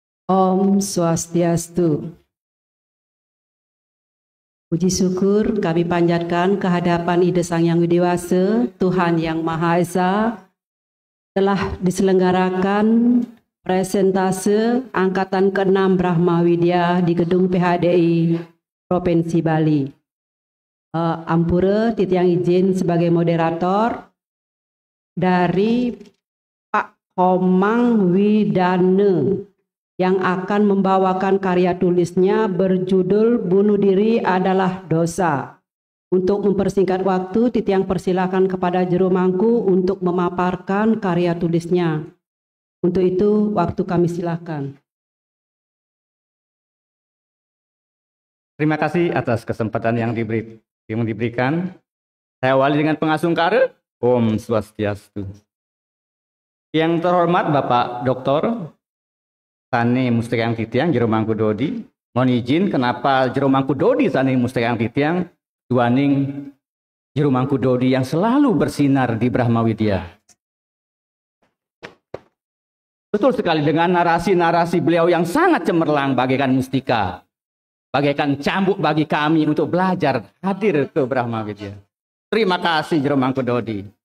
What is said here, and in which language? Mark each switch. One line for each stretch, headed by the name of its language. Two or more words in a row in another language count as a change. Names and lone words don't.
Indonesian: Om Swastiastu. Puji syukur kami panjatkan kehadapan Ida Sang Yang Widiwasa, Tuhan Yang Maha Esa, telah diselenggarakan presentase Angkatan ke-6 Brahma Widya di Gedung PHDI Provinsi Bali.
Balinese: Ampura titiang
Indonesian: izin sebagai moderator dari Pak Komang Widane yang akan membawakan karya tulisnya berjudul Bunuh Diri Adalah Dosa. Untuk mempersingkat waktu, titiang persilakan kepada Jero Mangku untuk memaparkan karya tulisnya. Untuk itu, waktu kami silakan. Terima kasih atas kesempatan yang diberikan. Saya awali dengan pengasungkara. Om Swastiastu. Yang terhormat Bapak Dr.
Balinese: Sane Mustikang Titiang Jero Mangku Dodi.
Indonesian: Mohon izin kenapa Jero Mangku Dodi
Balinese: Sane Mustikang Titiang duaning
Indonesian: Jero Mangku Dodi yang selalu bersinar di Brahma Widya. Betul sekali dengan narasi-narasi beliau yang sangat cemerlang bagaikan mustika, bagaikan cambuk bagi kami untuk belajar hadir ke Brahma Widya. Terima kasih Jero Mangku Dodi.